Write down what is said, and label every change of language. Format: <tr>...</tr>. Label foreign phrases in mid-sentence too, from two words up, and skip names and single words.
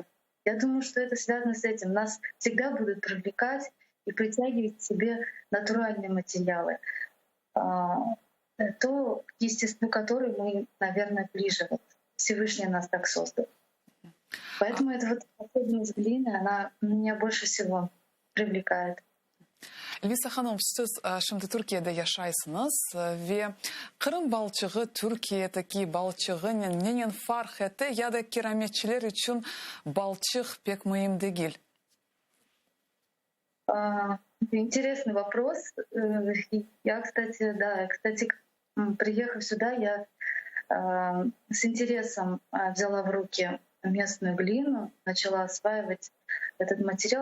<ru>Я думаю, что это связано с этим. Нас всегда будут привлекать и притягивать к себе натуральные материалы, то естеству которой мы, наверное, ближе. Вот Всевышний нас так создал. Поэтому эта вот особенность глины, она меня больше всего привлекает.</ru> <crh>Elvisa Hanım, siz şimdi Türkiye'de yaşaysınız ve Kırım balçığı Türkiye'deki balçığın neyin fark etti ya da kerametçiler için balçık pek mühim değil?</crh> <ru>Интересный вопрос. Я, кстати, приехав сюда, я с интересом взяла в руки местную глину, начала осваивать этот материал.</ru>